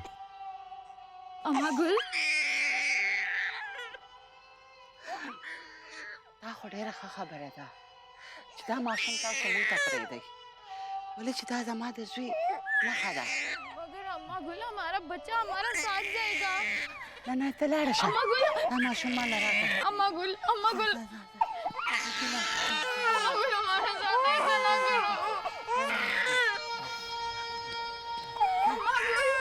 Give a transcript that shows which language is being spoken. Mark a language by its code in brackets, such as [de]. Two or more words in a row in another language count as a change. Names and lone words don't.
[ur] अम्मा गुल [ps] تا خو ډېره ښه خبره ده چې دا ماشوم تاسو لوی ته پرېږدئ ولې چې دا زما د زوی نښه ده [ur] مگر اماں گل ہمارا بچہ ہمارا ساتھ جائے گا. [ps] نه نه ته لاړه شه [ur] अम्मा गुल [ps] دا मاشوم ما له راکړه [ur] اماں گل اماں گل ہمارے ساتھ ایسا نہ کرو. अम्मा गुल